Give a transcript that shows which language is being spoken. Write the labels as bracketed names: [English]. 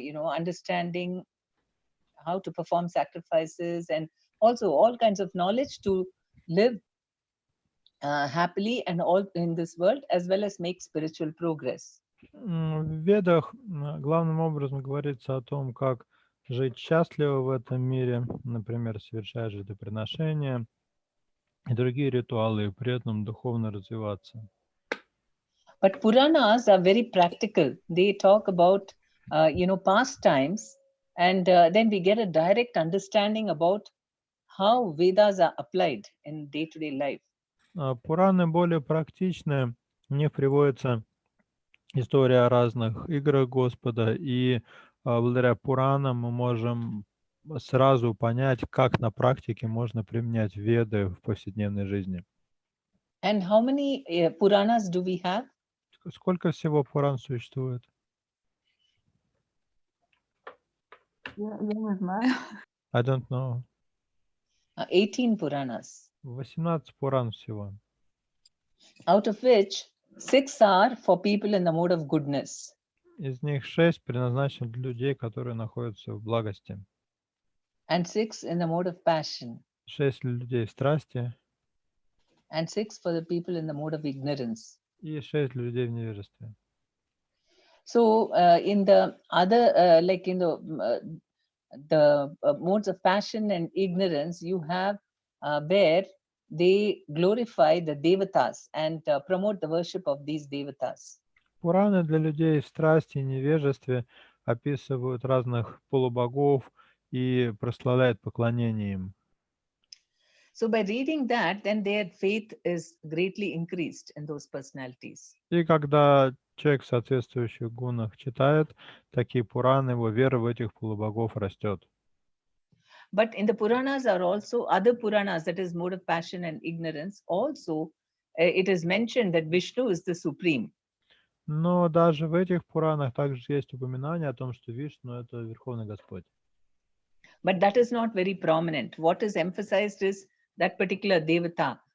[English] Understanding how to perform sacrifices and also all kinds of knowledge to live happily and all in this world, as well as make spiritual progress. [Russian] В Ведах главным образом говорится о том, как жить счастливо в этом мире, например, совершать жертвоприношения и другие ритуалы, и при этом духовно развиваться. [English] But Puranas are very practical. They talk about, past times, and then we get a direct understanding about how Vedas are applied in day-to-day life. [Russian] Пураны более практичны, в них приводится история о разных играх Господа, и благодаря Пуранам мы можем сразу понять, как на практике можно применять Веды в повседневной жизни. [English] And how many Puranas do we have? [Russian] Сколько всего Пуран существует? Я не знаю. [English] I don't know. 18 Puranas, [Russian] 18 Пуран всего. [English] out of which 6 are for people in the mode of goodness, [Russian] Из них 6 предназначены для людей, которые находятся в благости. [English] and 6 in the mode of passion, [Russian] 6 для людей в страсти [English] and 6 for the people in the mode of ignorance. [Russian] и 6 для людей в невежестве. [English] So in the other, like in the modes of passion and ignorance, you have where they glorify the devatas and promote the worship of these devatas. [Russian] Пураны для людей в страсти и невежестве описывают разных полубогов и прославляют поклонение им. [English] So by reading that, then their faith is greatly increased in those personalities. [Russian] И когда человек в соответствующих гунах читает такие Пураны, его вера в этих полубогов растет. [English] But in the Puranas are also other Puranas, that is mode of passion and ignorance. Also, it is mentioned that Vishnu is the supreme. [Russian] Но даже в этих Пуранах также есть упоминание о том, что Вишну — это Верховный Господь. [English] But that is not very prominent. What is emphasized is that particular devata.